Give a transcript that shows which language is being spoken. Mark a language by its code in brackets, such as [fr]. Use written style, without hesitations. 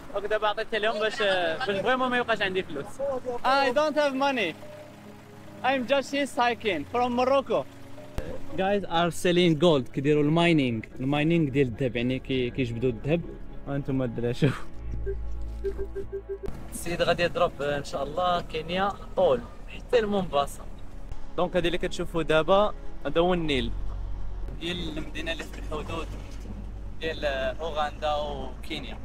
[ar] دابا عطيتها لهم باش فريمون ما يبقاش عندي فلوس. [en] I don't have money. I'm just hitchhiking from Morocco. Guys are selling gold. [ar] كيديروا الماينينغ ديال الذهب، يعني كيجبدوا الذهب. وانتم الدراري شوفوا السيد غادي يضرب ان شاء الله كينيا طول حتى لمومباسا. دونك هذه اللي كتشوفوا دابا هذا هو النيل ديال المدينه اللي في الحدود ديال اوغندا وكينيا.